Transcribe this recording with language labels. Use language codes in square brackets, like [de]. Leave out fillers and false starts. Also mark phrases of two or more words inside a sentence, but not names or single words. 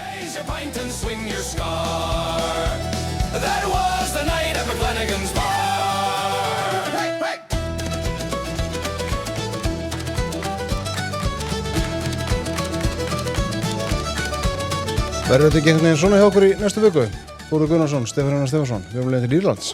[en] raise your pint and swing your scar. That was the night at McLanigan's bar. Hey, hey. [is] Verður þetta ekki einhvern veginn svona hjá okkur í næstu viku? Þóru Gunnarsson, Stefán Stefánsson, við erum leiðin til Írlands.